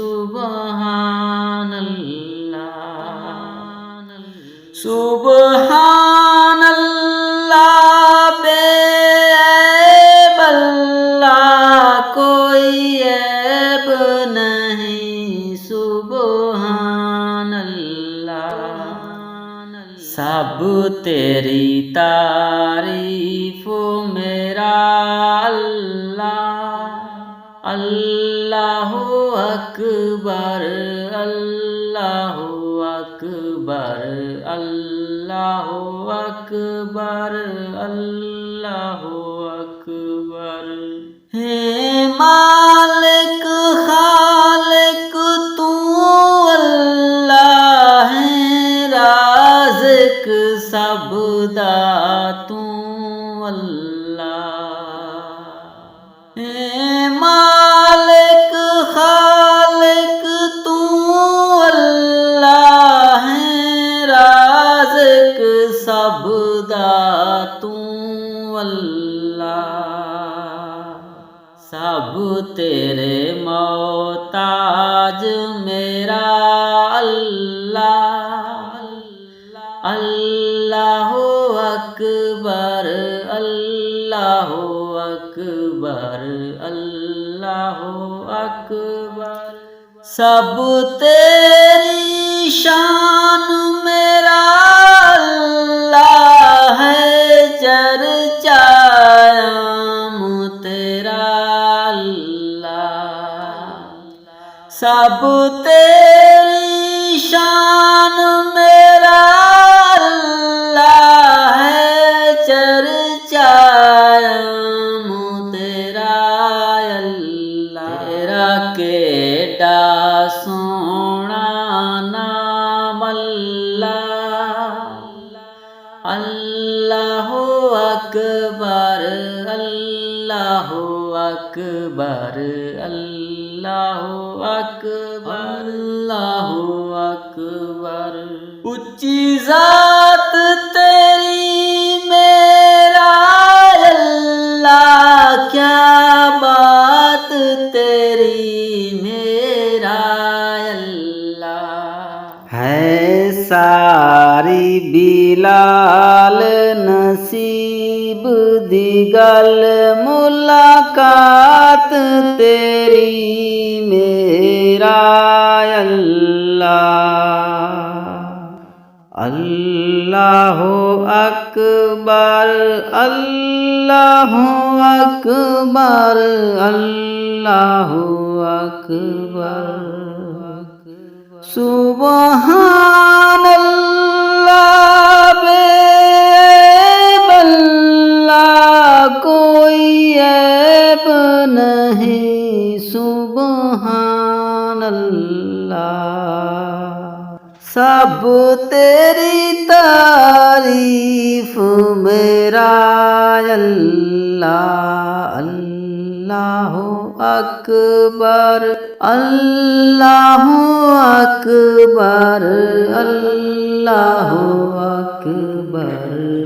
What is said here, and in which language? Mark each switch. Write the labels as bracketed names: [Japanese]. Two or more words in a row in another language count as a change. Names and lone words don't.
[Arabic] سبحان اللہ سبحان اللہ [Punjabi] بے عیب اللہ کوئی عیب نہیں. سبحان اللہ سب تیری تعریف میرا اللہ. [Arabic] اللہ اکبر اللہ اکبر اللہ اکبر اللہ اکبر. [Punjabi] ہے مالک خالق توں اللہ ہے، رازق سب داتو اللہ. ہے مالک خالق توں اللہ ہے، رازق سب داتو اللہ. سب تیرے محتاج میرا اللہ. [Arabic] اللہ اکبر اللہ اکبر اللہ اکبر. [Punjabi] سب تیری شان میرا اللہ ہے، چرچا عام تیرا اللہ. سب تیری شان میرا اللہ ہے، چرچا عام تیرا اللہ. تیرا کیڑا سوہنا نام اللہ. [Arabic] اللہ اکبر اللہ اکبر اللہ اکبر اللہ اکبر. [Punjabi] اچی ذات تیری میرا اللہ، کیا بات تیری میرا اللہ. ہے ساری بلال نصیب دی گل، ملاقات تیری میرا اللہ. [Arabic] اللہ اکبر اللہ اکبر اللہ اکبر. [Punjabi] سبحان اللہ بے عیب اللہ کوئی عیب نہیں. سبحان اللہ سب تیری تعریف میرا اللہ. [Arabic] اللہ اکبر اللہ اکبر اللہ اکبر.